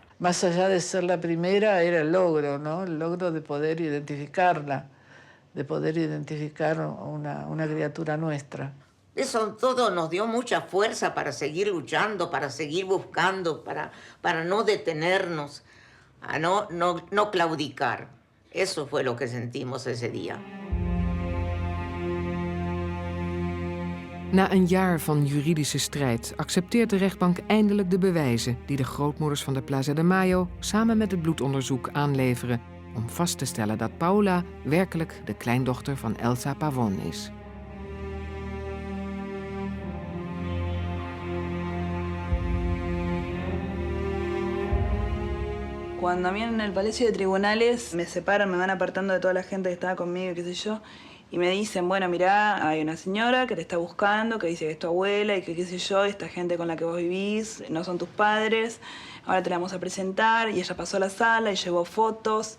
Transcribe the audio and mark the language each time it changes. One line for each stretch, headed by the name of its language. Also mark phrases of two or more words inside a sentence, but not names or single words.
Spanish: Más allá de ser la primera, era el logro, ¿no? El logro de poder identificarla, de poder identificar una criatura nuestra. Eso todo nos dio mucha fuerza para seguir luchando, para seguir buscando, para no detenernos, a no claudicar. Eso fue lo que sentimos ese día.
Dutch: Na een jaar van juridische strijd accepteert de rechtbank eindelijk de bewijzen die de grootmoeders van de Plaza de Mayo samen met het bloedonderzoek aanleveren om vast te stellen dat Paula werkelijk de kleindochter van Elsa Pavón is.
Spanish: Cuando a mí en el Palacio de Tribunales me separan, me van apartando de toda la gente que estaba conmigo, qué sé yo, y me dicen, bueno, mirá, hay una señora que te está buscando, que dice que es tu abuela y que qué sé yo, esta gente con la que vos vivís no son tus padres, ahora te la vamos a presentar, y ella pasó a la sala y llevó fotos.